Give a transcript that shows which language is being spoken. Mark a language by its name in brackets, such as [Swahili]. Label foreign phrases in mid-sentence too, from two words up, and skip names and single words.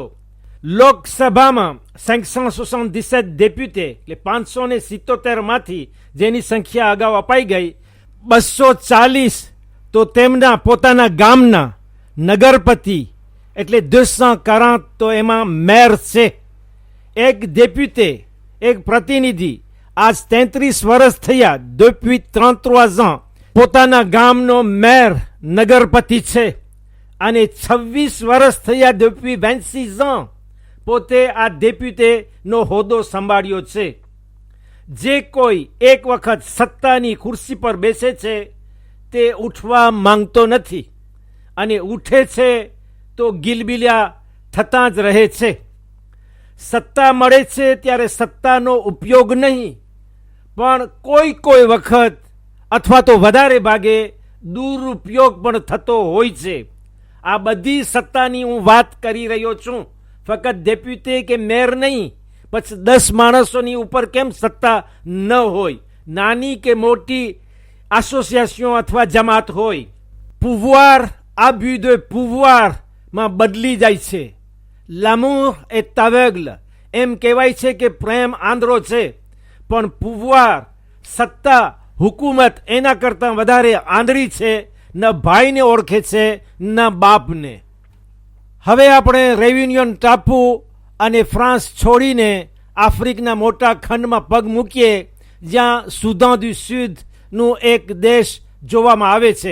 [Gujarati] લોકસભામાં 577 ડેપ્યુટે એટલે 577 માંથી જેની સંખ્યા અગાઉ અપાઈ ગઈ 240 તો તેમના પોતાના ગામના નગરપતિ એટલે 240 તો એમાં મેયર છે. એક ડેપ્યુટે એક પ્રતિનિધિ આજ 33 વર્ષ થયા [French] depuis 33 ans [Gujarati] પોતાના ગામનો મેયર નગરપતિ છે અને 26 વર્ષ થયા [French] depuis 26 ans [Gujarati] પોતે આ ડેપ્યુટેનો હોદ્દો સંભાળ્યો છે. જે કોઈ એક વખત સત્તાની ખુરશી પર બેસે છે તે ઉઠવા માંગતો નથી અને ઉઠે છે તો ગિલબિલિયા થતાં જ રહે છે. સત્તા મળે છે ત્યારે સત્તાનો ઉપયોગ નહીં પણ કોઈ વખત અથવા તો વધારે ભાગે દુરુપયોગ પણ થતો હોય છે. આ બધી સત્તાની હું વાત કરી રહ્યો છું, ફક્ત ડેપ્યુટે કે મેયર નહીં. પછી 10 માણસોની ઉપર કેમ સત્તા ન હોય, નાની કે મોટી એસોસિએશન અથવા જમાત હોય. [French] pouvoir abus de pouvoir [Gujarati] માં બદલી જાય છે. [French] l'amour est aveugle [Gujarati] એમ કહેવાય છે કે પ્રેમ આંધળો છે, પણ pouvoir સત્તા હુકુમત એના કરતાં વધારે આંધળી છે. ન ભાઈને ઓળખે છે ન બાપને. હવે આપણે રેયુનિયન ટાપુ અને ફ્રાન્સ છોડીને આફ્રિકના મોટા ખંડમાં પગ મૂકીએ જ્યાં સુદાન દુ સુદનું એક દેશ જોવામાં આવે છે.